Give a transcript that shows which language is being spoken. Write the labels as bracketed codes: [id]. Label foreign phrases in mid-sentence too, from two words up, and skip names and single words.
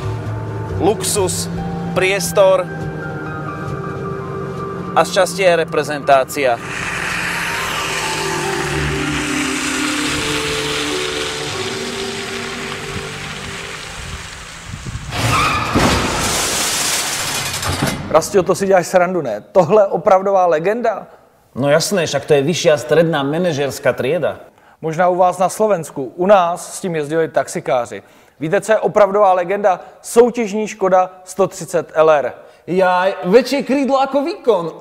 [sk] Luxus, priestor a šťastie je reprezentácia. Rastio, [cs] to si děláš srandu, ne? Tohle je opravdová legenda? [sk] No jasné, však to je vyššia stredná manažerská trieda. [cs] Možná u vás na Slovensku. U nás s tím jezdili taxikáři. Víte, co je opravdová legenda? Soutěžní Škoda 130 LR. [sk] Jaj, väčšie krídlo ako výkon.